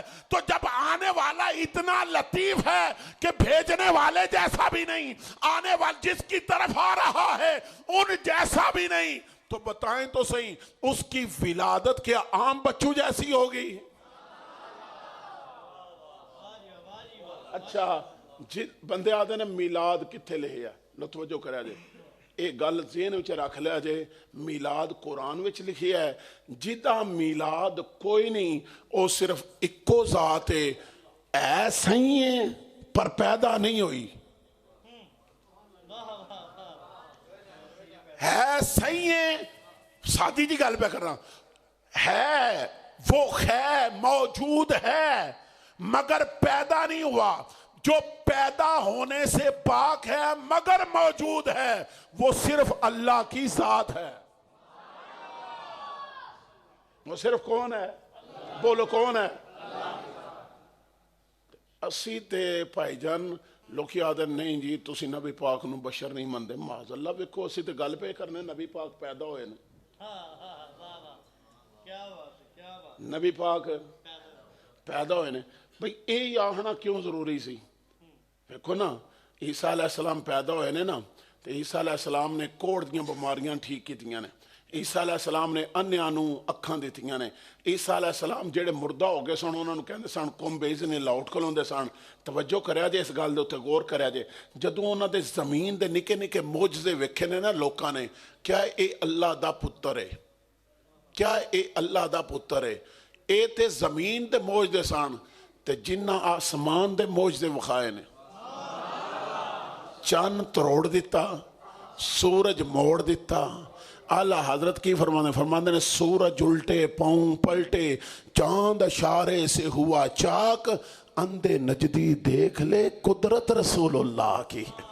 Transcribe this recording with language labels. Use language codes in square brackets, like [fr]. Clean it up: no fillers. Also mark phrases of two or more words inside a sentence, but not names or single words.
[ur] تو جب آنے والا اتنا لطیف ہے کہ بھیجنے والے جیسا بھی نہیں، آنے والا جس کی طرف آ رہا ہے ان جیسا بھی نہیں، تو بتائیں تو صحیح اس کی ولادت کیا عام بچوں جیسی ہوگی؟ [pa] اچھا جی بندے آدھے نے میلاد کتھے لکھیا لو توجہ کریا جے، ایک گل ذہن وچ رکھ لیا جے، میلاد قرآن وچ لکھیا ہے، جدا میلاد کوئی نہیں، او صرف اکو ذات ہے صحیح ہے پر پیدا نہیں ہوئی، ہے صحیح ہے، سادی جی گل پہ کر رہا ہے، [ur] وہ ہے موجود ہے مگر پیدا نہیں ہوا، جو پیدا ہونے سے پاک ہے مگر موجود ہے وہ صرف اللہ کی ذات ہے۔ وہ صرف کون ہے؟ [pa] بولو کون ہے؟ اسی تے بھائی جان لوکی آدھے نہیں جی تسی نبی پاک نو بشر نہیں مندے، معاذ اللہ ویکھو اسی تے گل پہ کرنے نبی پاک پیدا ہوئے نے، نبی پاک پیدا ہوئے نے، بھئی اے آہنا کیوں ضروری سی؟ دیکھو نا عیسیٰ علیہ السلام پیدا ہوئے نے نا، تو عیسیٰ علیہ السلام نے کوڑ دیاں بیماریاں ٹھیک کیتیاں نے، عیسیٰ علیہ السلام نے انیاں نو اکھاں دیتیاں نے، عیسیٰ علیہ السلام جڑے مردہ ہو گئے سن انہوں نے کہندے سن [ar] قم بیزن اللہ [pa] اٹھ کھلوندے سن، توجہ کریا جے اس گل دے اوتے غور کریا جے، جدوں انہاں دے زمین دے نکے نکے معجزے ویکھے نے نا لوکاں نے، کیا اے اللہ دا پتر ہے؟ کیا اے اللہ دا پتر ہے؟ اے تے زمین دے معجزے سن تے جنہ آسمان دے معجزے وکھائے نے، چاند تروڑ دیتا، سورج موڑ دیتا، اعلیٰ حضرت کی فرماندے نے [ur] سورج الٹے پاؤں پلٹے، چاند اشارے سے ہوا چاک، اندھے نجدی دیکھ لے قدرت رسول اللہ کی۔